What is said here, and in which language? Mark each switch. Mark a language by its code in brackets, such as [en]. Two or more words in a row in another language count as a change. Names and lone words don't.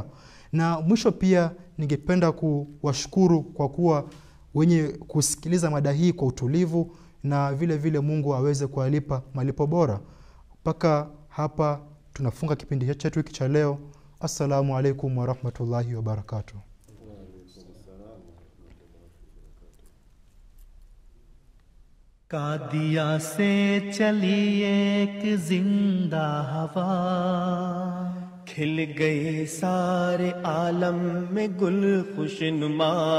[sw] Na mwisho pia ningependa kuwashukuru kwa kuwa wenye kusikiliza mada hii kwa utulivu, na vile vile Mungu aweze kuwalipa malipo bora. Mpaka hapa tunafunga kipindi chetu hiki cha leo. [ar] السلام عليكم ورحمة الله وبركاته. [ur] قادیاں سے چلی ایک زندہ ہوا، کھل گئے سارے عالم میں گل خوشنما,